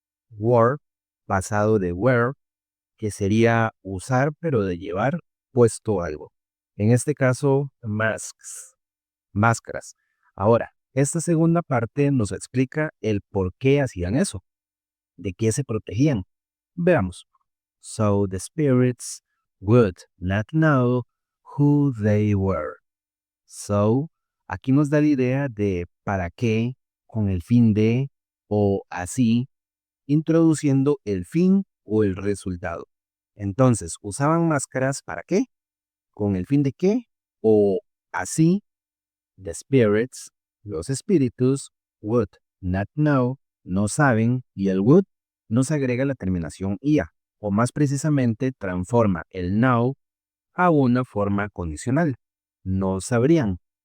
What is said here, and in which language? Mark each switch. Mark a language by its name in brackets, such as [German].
[Spanish] Wore, pasado de wear, que sería usar pero de llevar puesto algo. En este caso, masks, máscaras. Ahora, esta segunda parte nos explica el por qué hacían eso, de qué se protegían. Veamos. [English] So the spirits would not know who they were. [Spanish] So, aquí nos da la idea de para qué, con el fin de, o así, introduciendo el fin o el resultado. Entonces, ¿usaban máscaras para qué? ¿Con el fin de qué? O así, [English] the spirits, [Spanish] los espíritus, [English] would not know, [Spanish] no saben, y el would nos agrega la terminación ia, o más precisamente transforma el now a una forma condicional. No sabrían.